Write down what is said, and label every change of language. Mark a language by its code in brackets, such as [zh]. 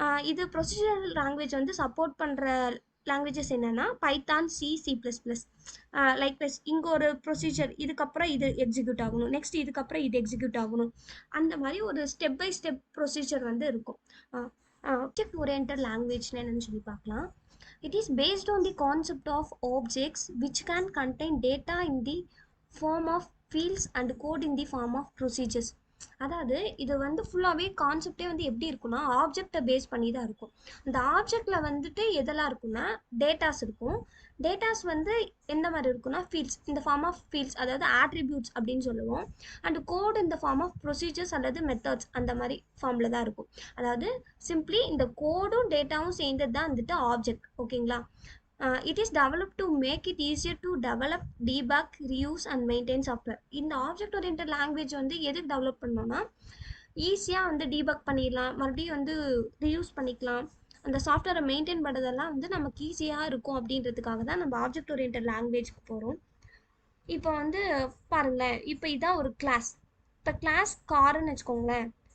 [ta] இது procedural language வந்து support பண்ணுற லாங்குவேஜஸ் என்னென்னா Python, C, C++. Like plus இங்கே ஒரு ப்ரொசீஜர், இதுக்கப்புறம் இது எக்ஸிக்யூட் ஆகணும், நெக்ஸ்ட் இதுக்கப்புறம் இது எக்ஸிக்யூட் ஆகணும், அந்த மாதிரி ஒரு ஸ்டெப் பை ஸ்டெப் ப்ரொசீஜர் வந்து இருக்கும். ஆப்ஜெக்ட் ஓரியன்டட் லாங்குவேஜ்னு என்னன்னு சொல்லி பார்க்கலாம். [en] It is based on the concept of objects which can contain data in the form of fields and code in the form of procedures. [ta] அதாவது இது வந்து ஃபுல்லாகவே கான்செப்டே வந்து எப்படி இருக்குன்னா ஆப்ஜெக்டை பேஸ் பண்ணி தான் இருக்கும். இந்த ஆப்ஜெக்டில் வந்துட்டு எதெல்லாம் இருக்குன்னா டேட்டாஸ் இருக்கும். டேட்டாஸ் வந்து எந்த மாதிரி இருக்குன்னா ஃபீல்ட்ஸ், இந்த ஃபார்ம் ஆஃப் ஃபீல்ட்ஸ், அதாவது ஆட்ரிபியூட்ஸ் அப்படின்னு சொல்லுவோம். அண்ட் கோட் இந்த ஃபார்ம் ஆஃப் ப்ரொசீஜர்ஸ் அல்லது மெத்தட்ஸ் அந்த மாதிரி ஃபார்மில் தான் இருக்கும். அதாவது சிம்பிளி இந்த கோடும் டேட்டாவும் சேர்ந்தது தான் வந்துட்டு ஆப்ஜெக்ட். ஓகேங்களா? [en] It is developed to make it easier to develop, debug, reuse and maintain software. [ta] இந்த ஆப்ஜெக்ட் ஓரியன்டட் லாங்குவேஜ் வந்து எதுக்கு டெவலப் பண்ணோம்னா ஈஸியாக வந்து டீபக் பண்ணிடலாம், மறுபடியும் வந்து ரீயூஸ் பண்ணிக்கலாம், அந்த சாஃப்ட்வேரை மெயின்டைன் பண்ணுறதெல்லாம் வந்து நமக்கு ஈஸியாக இருக்கும் அப்படின்றதுக்காக தான் நம்ம ஆப்ஜெக்ட் ஓரியன்டட் லாங்குவேஜ்க்கு போகிறோம். இப்போ வந்து பாருங்களேன், இப்போ இதான் ஒரு கிளாஸ். இப்போ கிளாஸ் காருன்னு வச்சுக்கோங்களேன்.